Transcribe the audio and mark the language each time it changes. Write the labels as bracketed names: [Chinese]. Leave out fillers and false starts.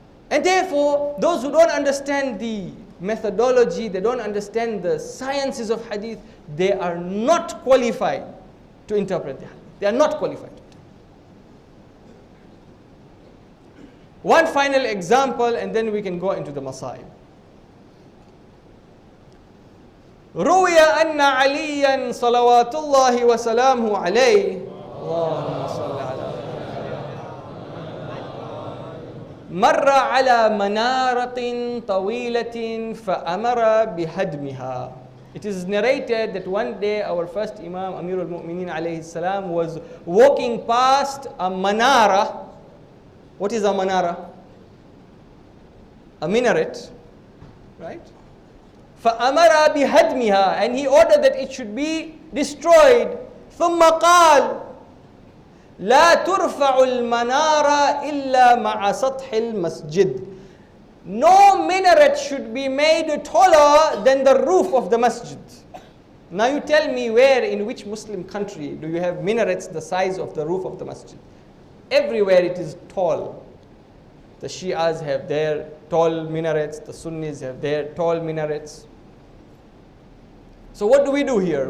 [English] And therefore, those who don't understand the methodology, they don't understand the sciences of hadith, they are not qualified to interpret the hadith. They are not qualified. One final example, and then we can go into the masail. [Arabic] روي أن عليا صلوات الله وسلامه عليه اللهم صل على مر على منارة طويلة فأمر بهدمها. [English] It is narrated that one day our first Imam Amir al-Mu'mineen alayhi salam was walking past a manara. What is a manara? A minaret, right? [Arabic] فأمر بهدمها, [English] and he ordered that it should be destroyed. [Arabic] ثم قال لا ترفع المنارة إلا مع سطح المسجد. [English] No minaret should be made taller than the roof of the masjid. Now you tell me, where, in which Muslim country do you have minarets the size of the roof of the masjid? Everywhere it is tall. The Shias have their tall minarets, the Sunnis have their tall minarets. So what do we do here?